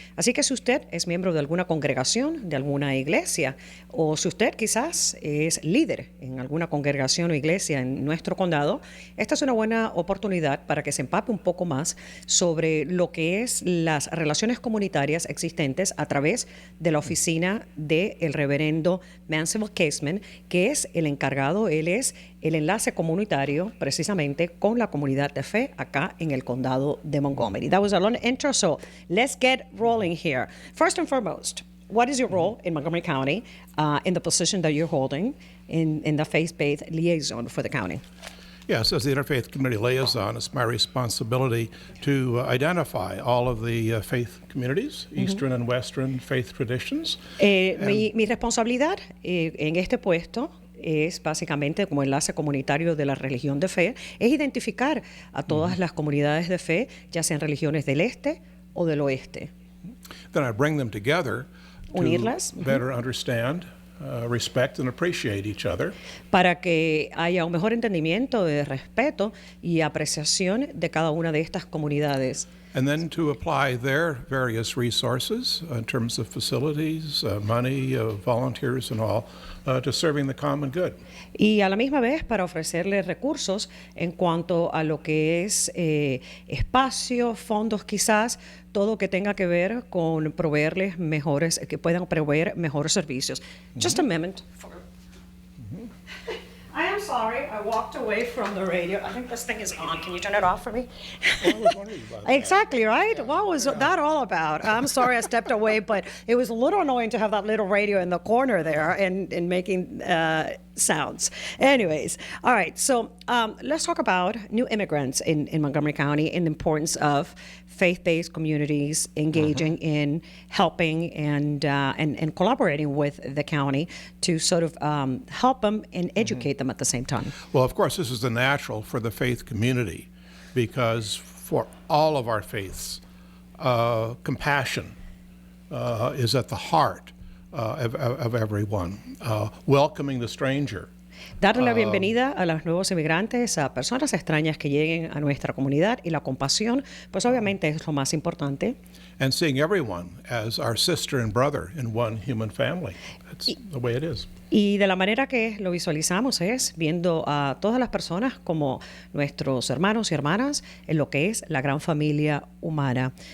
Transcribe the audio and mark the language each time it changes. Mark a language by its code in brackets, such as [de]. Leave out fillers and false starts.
[es] Así que si usted es miembro de alguna congregación, de alguna iglesia, o si usted quizás es líder en alguna congregación o iglesia en nuestro condado, esta es una buena oportunidad para que se empape un poco más sobre lo que es las relaciones comunitarias existentes a través de la oficina del reverendo Mansfield Casement, que es el encargado, él es el enlace comunitario precisamente con la comunidad de fe acá en el condado de Montgomery. [en] That was a long intro, so let's get rolling here. First and foremost, what is your role in Montgomery County in the position that you're holding in the faith-based liaison for the county? Yes, as the Interfaith Community Liaison, it's my responsibility to identify all of the faith communities, Eastern and Western faith traditions. [es] Mi responsabilidad en este puesto es básicamente como enlace comunitario de la religión de fe, es identificar a todas las comunidades de fe, ya sean religiones del este o del oeste. [en] Then I bring them together [es] Unirlas. [en] to better understand, respect and appreciate each other. [es] Para que haya un mejor entendimiento de respeto y apreciación de cada una de estas comunidades. [en] And then to apply their various resources in terms of facilities, money, volunteers and all, to serving the common good. [es] Y a la misma vez para ofrecerles recursos en cuanto a lo que es espacio, fondos quizás, todo que tenga que ver con proveerles mejores, que puedan proveer mejores servicios. [en] Just a moment. I am sorry. I walked away from the radio. I think this thing is on. Can you turn it off for me? Exactly, right? Yeah. What was that all about? I'm sorry I stepped away, but it was a little annoying to have that little radio in the corner there and making sounds. Anyways, all right. So let's talk about new immigrants in Montgomery County and the importance of faith-based communities engaging in helping and collaborating with the county to sort of help them and educate them at the same time. Well, of course, this is the natural for the faith community because for all of our faiths, compassion is at the heart of everyone, welcoming the stranger. [es] Darle la bienvenida a los nuevos inmigrantes, a personas extrañas que lleguen a nuestra comunidad y la compasión, pues obviamente es lo más importante. [en] And seeing everyone as our sister and brother in one human family. That's the way it is. [es] Y de la manera que lo visualizamos es viendo a todas las personas como nuestros hermanos y hermanas en lo que es la gran familia humana.